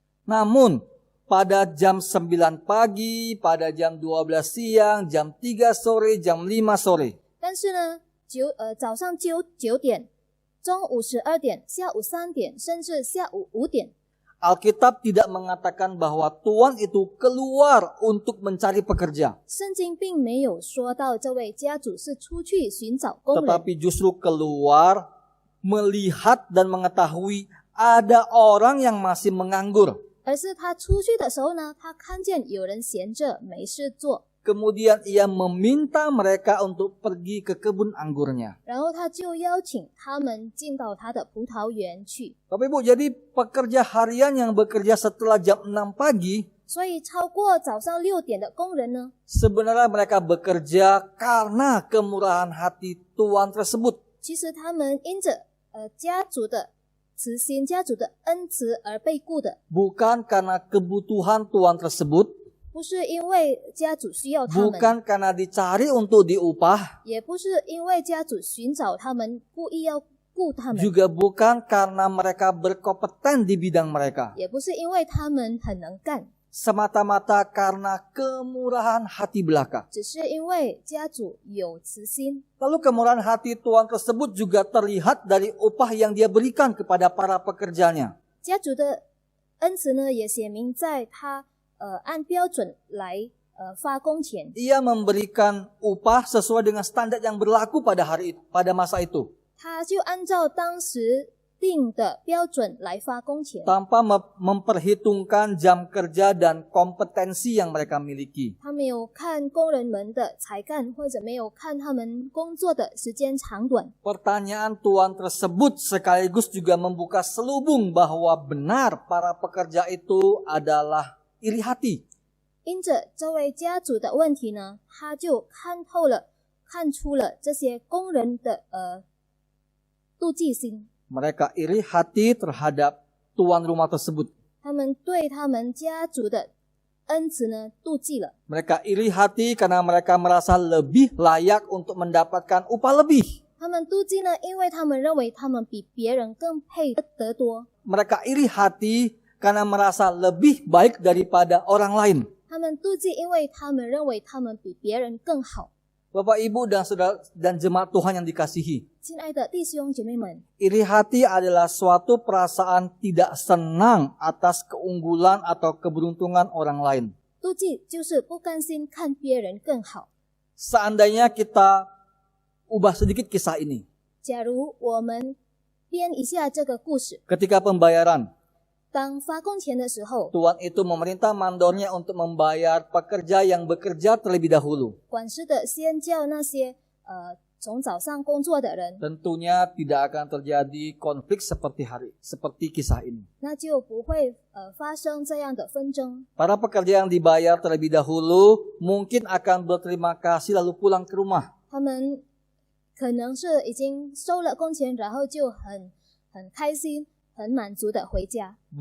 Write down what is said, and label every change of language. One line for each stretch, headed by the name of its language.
Indonesian: Namun pada jam 9 pagi, pada jam 12 siang, jam 3 sore, jam 5 sore,
Chinese: 但是呢，早上9点，中午12点，下午3点，甚至下午5点，
Indonesian: Alkitab tidak mengatakan bahwa tuan itu keluar untuk mencari pekerja,
Chinese: 圣经并没有说到这位家主是出去寻找工人，
Indonesian: tetapi justru keluar melihat dan mengetahui ada orang yang masih menganggur.
Chinese: 而是他出去的时候呢，他看见有人闲着没事做，
Indonesian: Kemudian ia meminta mereka untuk pergi ke kebun anggurnya.
Chinese: 然后他就邀请他们进到他的葡萄园去。
Indonesian: Bapak Ibu, jadi pekerja harian yang bekerja setelah jam 6 pagi,
Chinese: 所以超过早上6点的工人呢，
Indonesian: sebenarnya mereka bekerja karena kemurahan hati tuan tersebut.
Chinese: 其实他们因着家主的慈心、家主的恩慈而被雇的，
Indonesian: Bukan karena kebutuhan tuan tersebut,
Chinese: 不是因为家主需要他们，
Indonesian: bukan karena dicari untuk diupah,
Chinese: 也不是因为家主寻找他们，故意要雇他们，
Indonesian: juga bukan karena mereka berkompeten di bidang mereka.
Chinese: 也不是因为他们很能干，
Indonesian: Semata-mata karena kemurahan hati belaka.
Chinese: 只是因为家主有慈心。
Indonesian: Lalu kemurahan hati tuan tersebut juga terlihat dari upah yang dia berikan kepada para pekerjanya.
Chinese: 家主的恩慈呢，也写明在他按标准来发工钱，
Indonesian: Ia memberikan upah sesuai dengan standar yang berlaku pada masa itu,
Chinese: 他就按照当时定的标准来发工钱，
Indonesian: tanpa memperhitungkan jam kerja dan kompetensi yang mereka miliki.
Chinese: 他没有看工人们的才干，或者没有看他们工作的时间长短。
Indonesian: Pertanyaan tuan tersebut sekaligus juga membuka selubung bahwa benar para pekerja itu adalah iri hati.
Chinese: 因着这位家主的问题呢，他就看出了这些工人的妒忌心，
Indonesian: Mereka iri hati terhadap tuan rumah tersebut.
Chinese: 他们对他们家主的恩慈呢妒忌了。
Indonesian: Mereka iri hati karena mereka merasa lebih layak untuk mendapatkan upah lebih.
Chinese: 他们妒忌呢，因为他们认为他们比别人更配得多。
Indonesian: Mereka iri hati karena merasa lebih baik daripada orang lain.
Chinese: 他们妒忌，因为他们认为他们比别人更好。
Indonesian: Bapak, Ibu, dan saudara dan jemaat Tuhan yang dikasihi.
Chinese: 亲爱的弟兄姐妹们，
Indonesian: Iri hati adalah suatu perasaan tidak senang atas keunggulan atau keberuntungan orang lain.
Chinese: 妒忌就是不甘心看别人更好。
Indonesian: Seandainya kita ubah sedikit kisah ini.
Chinese: 假如我们编一下这个故事，
Indonesian: Ketika pembayaran,
Chinese: 当发工钱的时候，
Indonesian: tuan itu memerintah mandornya untuk membayar pekerja yang bekerja terlebih dahulu.
Chinese: 管事的先叫那些从早上工作的人，
Indonesian: Tentunya tidak akan terjadi konflik seperti kisah ini.
Chinese: 那就不会发生这样的纷争。
Indonesian: Para pekerja yang dibayar terlebih dahulu mungkin akan berterima kasih lalu pulang ke rumah.
Chinese: 他们可能是已经收了工钱，然后就很开心、很满足的回家，